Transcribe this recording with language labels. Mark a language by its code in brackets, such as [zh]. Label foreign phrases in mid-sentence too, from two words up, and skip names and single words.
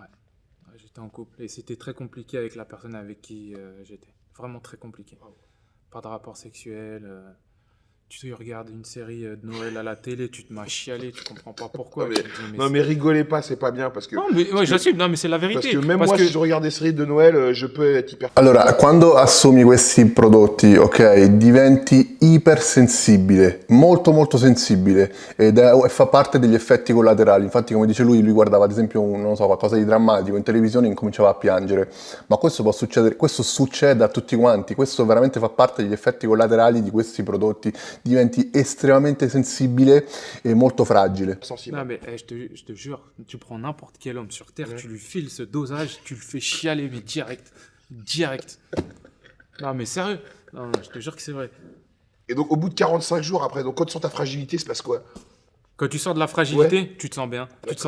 [fr] Ouais, j'étais en couple et c'était très compliqué avec la personne avec qui j'étais. Vraiment très compliqué. Wow. Pas de rapport sexuel. Tu regardes une série de Noël à la télé, tu te mets à chialer, tu comprends pas pourquoi. Non, mais- Tu te dis, Non mais rigolez pas, c'est pas bien parce que... Non, mais ouais, j'assume, non, mais c'est la vérité. Parce que même Parce moi, que- si je regarde des séries de Noël, je peux être hyper... [it] Allora, quando assumi questi prodotti, ok, diventi ipersensibile, molto molto sensibile e fa parte degli effetti collaterali. Infatti, come dice lui guardava ad esempio non so, qualcosa di drammatico in televisione e incominciava a piangere. Ma questo può succedere, questo succede a tutti quanti, questo veramente fa parte degli effetti collaterali di questi prodotti. Diventi estremamente sensibile e molto fragile. [fr] sensible. Non, mais je te jure, tu prends n'importe quel homme sur Terre, Ouais. tu lui files ce dosage, tu le fais chialer, mais direct. Direct. Non, mais sérieux. Non, je te jure que c'est vrai. Et donc au bout de 45 jours après, donc quand tu sens ta fragilité, il se passe quoi? Quand tu sors de la fragilité, tu te sens bien, tu te sens